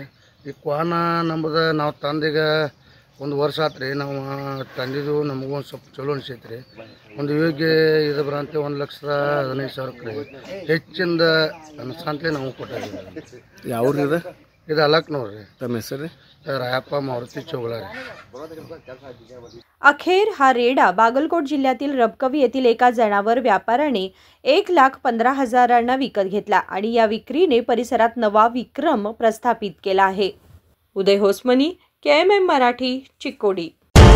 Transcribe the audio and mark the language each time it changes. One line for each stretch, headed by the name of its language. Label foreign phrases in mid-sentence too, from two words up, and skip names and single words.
Kannada: ಈ ಕ್ವಾನ ನಮ್ಮದು ನಾವು ತಂದೀಗ 1 ವರ್ಷ ಆತ್ರಿ, ನಾವು ತಂದಿದ್ದು ನಮಗೂ ಒಂದು ಸ್ವಲ್ಪ ಚಲೋ ಅನಿಸೈತ್ರಿ। ಒಂದು ಯೋಗ್ಯ ಇದು ಬರಂತೆ 1,15,000 ಹೆಚ್ಚಿಂದ ಅನ್ಸಂತಲೇ ನಾವು ಕೊಟ್ಟಿದ್ದೀವಿ। ಯಾವ್ರಿ ಇದು? ಇದು ಅಲಕ್ನೂರ್ ರೀ। ತಮ್ಮ ಹೆಸರು?
Marathi: रायप्पा मारुती चौगुला। अखेर हा रेडा बागलकोट जिल्ह्यातील रबकवी येथील एका जनावर व्यापाऱ्याने 1,15,000 विकत घेतला आणि या विक्रीने परिसरात नवा विक्रम प्रस्थापित केला आहे। उदय होसमनी, KMM मराठी, चिकोडी।